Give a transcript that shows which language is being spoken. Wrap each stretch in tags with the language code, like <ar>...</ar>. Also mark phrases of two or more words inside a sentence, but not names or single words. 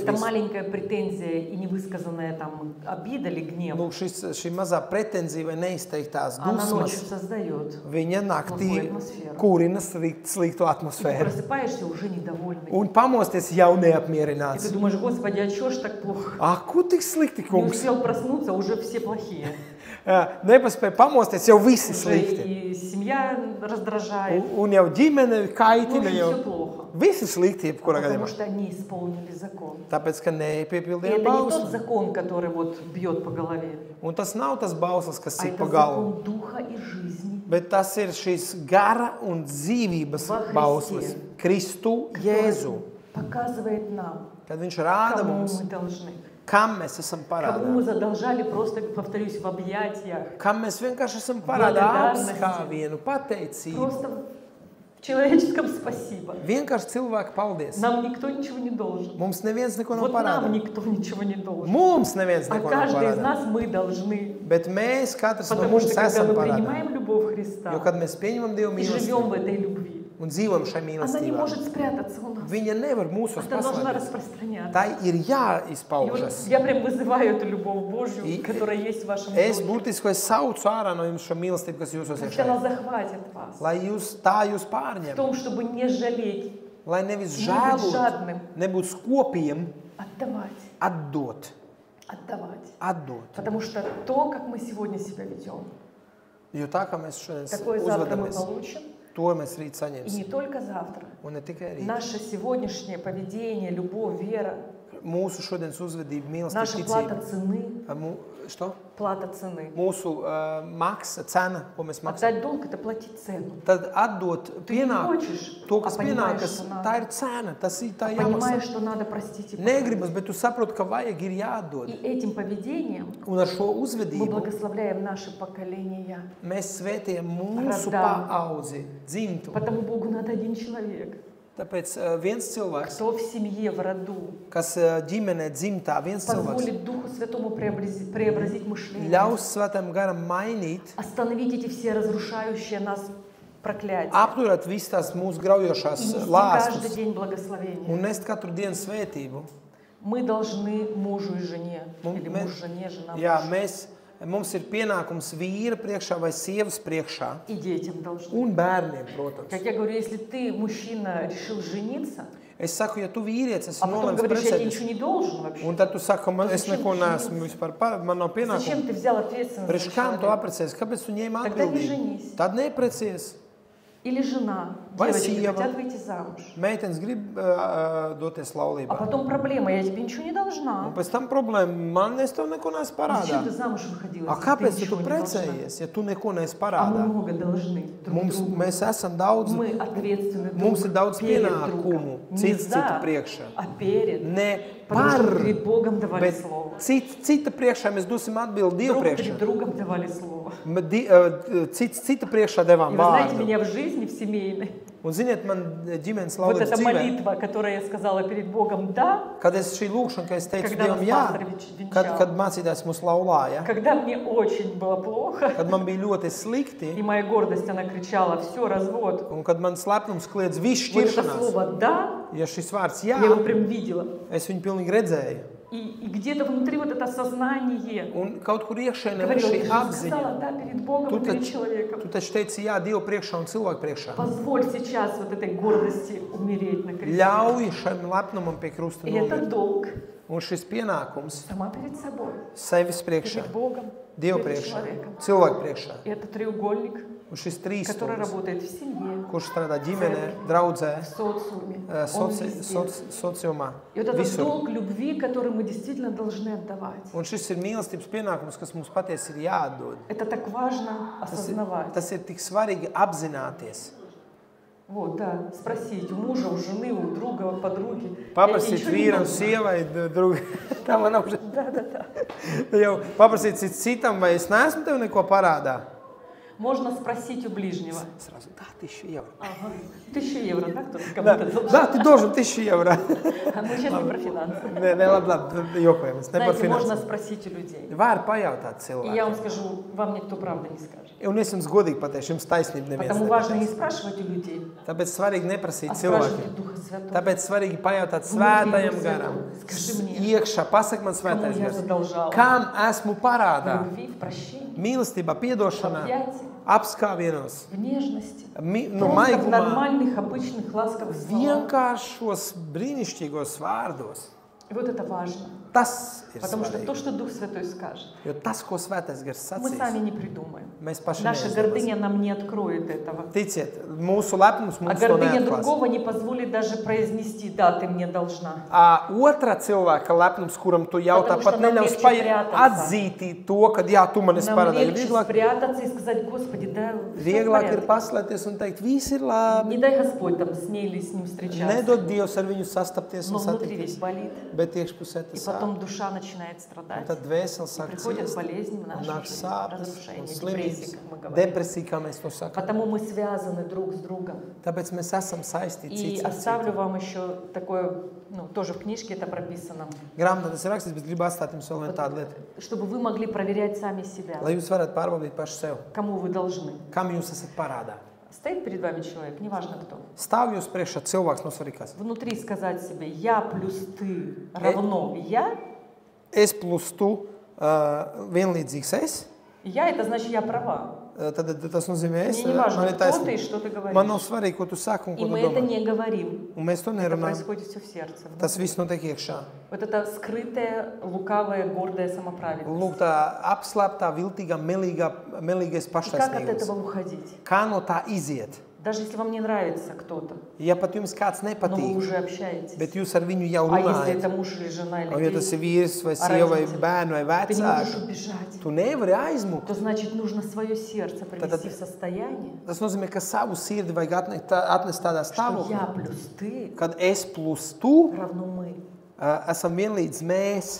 <ru>эта</ru> <lv>visu.</lv> <ru>маленькая претензия и невысказанная там обида или гнев,</ru> <lv>Lūk, šī mazā pretenzija vai neizteiktās</lv> <ru>она ночью</ru> <lv>dusmas,</lv> <ru>создает.</ru> <lv>viņa naktī Plūko atmosfēru. kurina sliktu</lv> <ru>И ты</ru> <lv>atmosfēru.</lv> <ru>просыпаешься уже недовольный.</ru> <lv>Un pamosties jau</lv> <ru>И</ru> <lv>neapmierināts.</lv> <ru>ты думаешь, Господи, а чё ж так плохо?</ru> <lv>Ko tik slikti,</lv> <ru>Не</ru> <lv>kungs?</lv> <ru>успел проснуться, уже все плохие.</ru> <lv>Nepaspēja pamosties, jau visi</lv> <ru>Уже</ru> <lv>slikti.</lv> <ru>и семья раздражает.</ru> <lv>Un jau ģimene</lv> <ru>В</ru> <lv>kaitina,</lv> <ru>общем,</ru> <lv>jau</lv> <ru>все плохо.</ru> <lv>visi slikti, jebkurā</lv> <ru>Потому</ru> <lv>gadījumā.</lv> <ru>что они исполнили закон.</ru> <lv>Tāpēc, ka</lv> <ru>И</ru> <lv>nepiepildīja</lv> <ru>это не тот</ru> <lv>bausli.</lv> <ru>закон, который вот бьет по голове,</ru> <lv>Un tas nav tas bauslis, kas</lv> <ru>а</ru> <lv>sit</lv> <ru>это</ru> <lv>pa galvu.</lv> <ru>закон духа и жизни,</ru> <lv>Bet tas ir šīs gara un dzīvības Va bauslis. Kristu Jēzu.</lv> <ru>показывает нам,</ru> <lv>Kad viņš rāda</lv> <ru>кому</ru> <lv>mums,</lv> <ru>мы должны.</ru> <lv>kam mēs esam</lv> <ru>Кому</ru> <lv>parādā.</lv> <ru>мы задолжали, просто, повторюсь, в объятиях.</ru> <lv>Kam mēs vienkārši esam parādā</lv> <ru>Благодарности.</ru> <lv>apskāvienu, pateicību.</lv> <ru>Просто в человеческом спасибо.</ru> <lv>Vienkārši cilvēku paldies.</lv> <ru>Нам никто ничего не должен.</ru> <lv>Mums neviens neko nav</lv> <ru>Вот нам</ru> <lv>parādā.</lv> <ru>никто ничего не должен.</ru> <lv>Mums neviens</lv> <ru>А</ru> <lv>neko nav</lv> <ru>каждый из</ru> <lv>parādā.</lv> <ru>нас мы должны.</ru> <lv>Bet mēs, katrs no</lv> <ru>Потому</ru> <lv>mums</lv> <ru>что когда</ru> <lv>esam</lv> <ru>мы</ru> <lv>parādā.</lv> <ru>принимаем любовь Христа</ru> <lv>Jo, kad mēs pieņemam Dievu</lv> <ru>и живем</ru> <lv>mīlestību</lv> <ru>в этой любви,</ru> <lv>un dzīvojam šai</lv> <ru>она не</ru> <lv>mīlestībā,</lv> <ru>может спрятаться у нас.</ru> <lv>viņa nevar mūsos</lv> <ru>Она должна</ru> <lv>paslēpties.</lv> <ru>распространяться.</ru> <lv>Tai ir</lv> <ru>И вот</ru> <lv>jāizpaužas.</lv> <ru>я прям вызываю эту любовь Божью, И- которая есть в вашем</ru> <lv>Es</lv> <ru>духе.</ru> <lv>būtiski saucu ārā no jums šo mīlestību, kas jūsos</lv> <ru>Пусть она</ru> <lv>iekšā.</lv> <ru>захватит вас.</ru> <lv>Lai jūs</lv> <ru>В</ru> <lv>pārņem.</lv> <ru>том, чтобы не жалеть,</ru> <lv>Lai nevis</lv> <ru>не быть</ru> <lv>žēlot,</lv> <ru>жадным,</ru> <lv>nebūt skopiem,</lv> <ru>отдавать,</ru> <lv>atdot.</lv> <ru>отдавать.</ru> <lv>Atdot.</lv> <ru>Потому что то, как мы сегодня себя ведем,</ru> <lv>Jo tā kā mēs šodien</lv> <ru>такое завтра мы</ru> <lv>uzvedamies,</lv> <ru>получим.</ru> <lv>to mēs rīt</lv> <ru>И</ru> <lv>saņemsim.</lv> <ru>не только завтра.</ru> <lv>Un ne tikai rīt.</lv> <ru>Nаше сегодняшнее поведение, любовь, вера,</ru> <lv>Mūsu šodienas uzvedība,</lv> <ru>наша</ru> <lv>mīlestība,</lv> <ru>плата</ru> <lv>ticība.</lv> <ru>цены, Što? плата цены.</ru> <lv>Mūsu maksa, cena, ko mēs maksājam.</lv> <ru>Отдать долг – это платить цену.</ru> <lv>Tad atdot</lv> <ru>Ты не</ru> <lv>pienāk,</lv> <ru>хочешь,</ru> <lv>to, kas</lv> <ru>а понимаешь,</ru> <lv>pienākas,</lv> <ru>что</ru> <lv>tā</lv> <ru>надо.</ru> <lv>ir cena, tas ir tā</lv> <ru>Понимаешь,</ru> <lv>jāmaksā.</lv> <ru>что надо простить и</ru> <lv>Negribas, bet tu saproti, ka vajag ir</lv> <ru>И</ru> <lv>jādod.</lv> <ru>этим поведением</ru> <lv>Un ar šo</lv> <ru>мы</ru> <lv>uzvedību</lv> <ru>благословляем наши поколения.</ru> <lv>mēs svētījam mūsu Radām. paudzi, dzimtu.</lv> <ru>Потому Богу надо один человек,</ru> <lv>Tāpēc viens cilvēks,</lv> <ru>кто в семье, в роду,</ru> <lv>kas ģimenē dzimtā, viens cilvēks,</lv> <ru>позволит Духу Святому преобразить мышление,</ru> <lv>ļaus svētam garam mainīt,</lv> <ru>остановить эти все разрушающие нас проклятия</ru> <lv>apturēt visas tās mūsu graujošās</lv> <ru>и нести каждый</ru> <lv>lāstus</lv> <ru>день благословение.</ru> <lv>un nest katru dienu svētību.</lv> <ru>Мы должны мужу и жене, Ну, или мы- муж жене, жена</ru> <lv>Jā,</lv> <ru>мужу,</ru> <lv>mums ir pienākums vīra priekšā vai sievas priekšā</lv> <ru>и детям должны.</ru> <lv>un bērniem, protams.</lv> <ru>Как я говорю, если ты, мужчина, решил жениться,</ru> <lv>Es saku, ja tu vīrietis esi</lv> <ru>а потом</ru> <lv>nolēmis</lv> <ru>говоришь, я тебе</ru> <lv>precēties,</lv> <ru>ничего не должен вообще,</ru> <lv>un tad tu saki, ka es</lv> <ru>Zачем</ru> <lv>neko</lv> <ru>жениться?</ru> <lv>neesmu vispār, man nav</lv> <ru>зачем</ru> <lv>pienākumu.</lv> <ru>ты взял ответственность за</ru> <lv>Priekš kam tu</lv> <ru>человека?</ru> <lv>apprecējies? Kāpēc tu ņēmi</lv> <ru>Тогда не</ru> <lv>atbildību?</lv> <ru>женись.</ru> <lv>Tad neprecies.</lv> <ru>И Или жена,</ru> <lv>Vai</lv> <ru>девочки</ru> <lv>sieva.</lv> <ru>хотят выйти замуж.</ru> <lv>Meitenes grib doties</lv> <ru>А</ru> <lv>laulībā.</lv> <ru>потом проблема, я тебе ничего не</ru> <lv>Un</lv> <ru>должна.</ru> <lv>pēc tam problēma, man es tev neko neesmu</lv> <ru>Зачем ты</ru> <lv>parādā.</lv> <ru>замуж выходила,</ru> <lv>A</lv> <ru>если ты</ru> <lv>kāpēc tu</lv> <ru>ничего не должна?</ru> <lv>precējies, ja tu neko neesi</lv> <ru>А мы</ru> <lv>parādā?</lv> <ru>много должны друг другу.</ru> <lv>Mēs esam daudz,</lv> <ru>Мы ответственны</ru> <lv>mums ir</lv> <ru>друг</ru> <lv>daudz</lv> <ru>перед</ru> <lv>pienākumu</lv> <ru>другом. Не</ru> <lv>cits citu</lv> <ru>за,</ru> <lv>priekšā.</lv> <ru>а перед.</ru> <lv>Ne</lv> <ru>Потому что</ru> <lv>par,</lv> <ru>перед Богом давали</ru> <lv>bet</lv> <ru>слово.</ru> <lv>cita priekšā mēs dosim atbildi Dievu</lv> <ru>Друг</ru> <lv>priekšā.</lv> <ru>перед другом давали слово.</ru> <lv>Cita priekšā devām</lv> <ru>И вы знаете,</ru> <lv>vārdu.</lv> <ru>меня в жизни, в семейной,</ru> <lv>Un ziniet, man ģimenes</lv> <ru>вот</ru> <lv>laulības</lv> <ru>эта</ru> <lv>dzīvē,</lv> <ru>молитва, которую я сказала перед Богом «да»,</ru> <lv>kad es šī lūkšana, ka es teicu</lv> <ru>Когда</ru> <lv>Dievam</lv> <ru>нас</ru> <lv>jā,</lv> <ru>pastori венчал.</ru> <lv>kad mācītājs mūs laulāja,</lv> <ru>когда мне очень было плохо,</ru> <lv>kad man bija ļoti slikti,</lv> <ru>и моя гордость, она кричала «все, развод».</ru> <lv>un kad man slepnums kliedz viss</lv> <ru>Вот это</ru> <lv>šķiršanās,</lv> <ru>слово «да»,</ru> <lv>ja šis vārds jā,</lv> <ru>я его прям видела.</ru> <lv>es viņu pilnīgi redzēju.</lv> <ru>И где-то внутри вот это сознание</ru> <lv>Un kaut kur iekšēnē ir</lv> <ru>говорило,</ru> <lv>šī</lv> <ru>ты же</ru> <lv>apziņa.</lv> <ru>сказала «да» перед Богом и перед человеком.</ru> <lv>Tu taču teici jā Dievu priekšā un cilvēku priekšā.</lv> <ru>Позволь сейчас вот этой гордости умереть на кресте.</ru> <lv>Ļauj šim lepnumam pie krusta</lv> <ru>И это</ru> <lv>nomirt.</lv> <ru>долг</ru> <lv>Un šis pienākums</lv> <ru>сама перед собой,</ru> <lv>sevis priekšā,</lv> <ru>перед Богом,</ru> <lv>Dievu</lv> <ru>перед</ru> <lv>priekšā,</lv> <ru>человеком.</ru> <lv>cilvēku priekšā.</lv> <ru>И это треугольник,</ru> <lv>Un šis trīs</lv> <ru>который</ru> <lv>stūris,</lv> <ru>работает в семье,</ru> <lv>kurš strādā ģimenē, draudzē,</lv> <ru>в социуме. Он везде.</ru> <lv>sociumā,</lv> <ru>И вот этот</ru> <lv>visur.</lv> <ru>долг любви, который мы действительно должны отдавать.</ru> <lv>Un šis ir mīlestības pienākums, kas mums patiesi ir jāatdod.</lv> <ru>Это так важно осознавать.</ru> <lv>Tas ir tik svarīgi apzināties.</lv> <ru>Вот, да, спросить у мужа, у жены, у друга, у подруги.</ru> <lv>Paprasīt</lv> <ru>Я тебе ничего не</ru> <lv>vīram,</lv> <ru>должна.</ru> <lv>sievai, draugi. Tā man nav.</lv> <ru>Да.</ru> <lv>Jau paprasīt citam, vai es neesmu tev neko parādā.</lv> <ru>Можно спросить у ближнего. Сразу, да, 1000 евро. Ага. 1000 евро, да, кто-то Да, кому-то должен? да, ты должен 1000 евро. А мы сейчас не про финансы.</ru> <lv>Nē, labi, jokojamies, ne par</lv> <ru>Знаете, можно</ru> <lv>finansēm.</lv> <ru>спросить у людей.</ru> <lv>Var pajautāt</lv> <ru>И я вам</ru> <lv>cilvēkiem.</lv> <ru>скажу, вам никто правда не скажет.</ru> <lv>Un es jums godīgi pateikšu, jums taisnība neviens</lv> <ru>Потому важно не</ru> <lv>nepateiks.</lv> <ru>спрашивать у людей,</ru> <lv>Tāpēc svarīgi neprasīt</lv> <ru>а спрашивать</ru> <lv>cilvēkiem.</lv> <ru>у Духа Святого.</ru> <lv>Tāpēc svarīgi pajautāt</lv> <ru>Внутри</ru> <lv>svētajam</lv> <ru>Духа</ru> <lv>garam.</lv> <ru>Святого. Скажи мне,</ru> <lv>Iekšā, pasaka man</lv> <ru>кому</ru> <lv>svētais</lv> <ru>я</ru> <lv>gars.</lv> <ru>задолжала?</ru> <lv>Kam esmu</lv> <ru>В</ru> <lv>parādā?</lv> <ru>любви, в прощении,</ru> <lv>Mīlestībā,</lv> <ru>в</ru> <lv>piedošanā,</lv> <ru>объятии,</ru> <lv>apskāvienos,</lv> <ru>в нежности.</ru> <lv>nu,</lv> <ru>Просто в</ru> <lv>maigumā,</lv> <ru>нормальных, обычных, ласковых словах.</ru> <lv>vienkāršos, brīnišķīgos vārdos.</lv> <ru>И вот это важно.</ru> <lv>Tas ir</lv> <ru>Потому что то,</ru> <lv>svarīgi.</lv> <ru>что Дух Святой скажет,</ru> <lv>Jo tas, ko svētais gars</lv> <ru>мы сами</ru> <lv>sacīs,</lv> <ru>не придумаем.</ru> <lv>mēs paši</lv> <ru>Наша</ru> <lv>neizdomāsim.</lv> <ru>гордыня нам не откроет этого.</ru> <lv>Ticiet, mūsu lepnums</lv> <ru>А</ru> <lv>mums to</lv> <ru>гордыня</ru> <lv>neatklās.</lv> <ru>другого не позволит даже произнести «да, ты мне должна».</ru> <lv>Otra cilvēka lepnums, kuram tu jautā,</lv> <ru>Потому что</ru> <lv>pat</lv> <ru>нам</ru> <lv>neļaus</lv> <ru>легче прятаться.</ru> <lv>atzīt to, ka jā, tu man esi</lv> <ru>Нам</ru> <lv>parādā.</lv> <ru>легче спрятаться и сказать: Господи, да, всё в</ru> <lv>Vieglāk ir</lv> <ru>порядке.</ru> <lv>paslēpties un teikt, viss ir labi.</lv> <ru>Не дай Господь там с ней или с ним встречаться.</ru> <lv>Nedod Dievs ar viņu sastapties</lv> <ru>Но</ru> <lv>un</lv> <ru>внутри весь</ru> <lv>satikties.</lv> <ru>болит.</ru> <lv>Bet iekšpusē</lv> <ru>И</ru> <lv>tas</lv> <ru>потом</ru> <lv>sāp.</lv> <ru>душа начинает</ru> <lv>Un</lv> <ru>страдать.</ru> <lv>tad dvēseli</lv> <ru>И</ru> <lv>sāk</lv> <ru>приходят</ru> <lv>ciest.</lv> <ru>болезни в</ru> <lv>Un</lv> <ru>нашу</ru> <lv>nāk</lv> <ru>жизнь,</ru> <lv>sāpes</lv> <ru>разрушение,</ru> <lv>un</lv> <ru>депрессии,</ru> <lv>slimības.</lv> <ru>как мы говорим.</ru> <lv>Depresija, kā mēs to sakām.</lv> <ru>Потому мы связаны друг с другом.</ru> <lv>Tāpēc mēs esam saistīti</lv> <ru>И</ru> <lv>cits ar</lv> <ru>оставлю</ru> <lv>citu.</lv> <ru>вам еще такое, тоже в книжке это прописано,</ru> <lv>Grāmatā tas ir rakstīts, bet gribu atstāt jums vēl vienu tādu lietu.</lv> <ru>чтобы вы могли проверять сами себя,</ru> <lv>Lai jūs varētu pārbaudīt paši sev.</lv> <ru>кому вы должны.</ru> <lv>Kam jūs esat parādā?</lv> <ru>Стоит перед вами человек, неважно кто.</ru> <lv>Stāv jūs priekšā cilvēks no svarīgās.</lv> <ru>Внутри сказать себе: я плюс ты равно я.</ru> <lv>Es plus tu vienlīdzīgs es.</lv> <ru>Я — это значит, я права.</ru> <lv>Tad tas nozīmē,</lv> <ru>Мне не важно,</ru> <lv>man ir</lv> <ru>кто ты и</ru> <lv>taisnība.</lv> <ru>что ты</ru> <lv>Man nav</lv> <ru>говоришь.</ru> <lv>svarīgi, ko tu saki un</lv> <ru>И</ru> <lv>ko tu</lv> <ru>мы это</ru> <lv>domā.</lv> <ru>не говорим.</ru> <lv>Un mēs to</lv> <ru>Это</ru> <lv>nerunājam.</lv> <ru>происходит все в сердце.</ru> <lv>Tas viss notiek iekšā.</lv> <ru>Вот это скрытая, лукавая, гордая самоправедность.</ru> <lv>Lūk, tā apslēptā, viltīgā, melīgais</lv> <ru>И как от</ru> <lv>paštaisnīgums.</lv> <ru>этого уходить?</ru> <lv>Kā no tā iziet?</lv> <ru>Даже если вам не нравится кто-то,</ru> <lv>Ja pat jums kāds</lv> <ru>но вы</ru> <lv>nepatīk,</lv> <ru>уже общаетесь.</ru> <lv>bet jūs ar viņu jau</lv> <ru>А если это</ru> <lv>runājat,</lv> <ru>муж или жена или</ru> <lv>un ja tas ir</lv> <ru>дети,</ru> <lv>vīrs vai</lv> <ru>а</ru> <lv>sieva vai</lv> <ru>родители,</ru> <lv>bērni vai</lv> <ru>ты не можешь</ru> <lv>vecāki,</lv> <ru>убежать,</ru> <lv>tu nevari aizmukt.</lv> <ru>то значит нужно свое сердце привести в состояние,</ru> <lv>Tas nozīmē, ka savu sirdi vajag atnest tādā</lv> <ru>что</ru> <lv>stāvoklī,</lv> <ru>я плюс ты</ru> <lv>kad es plus tu</lv> <ru>равно мы.</ru> <lv>esam vienlīdz mēs,</lv>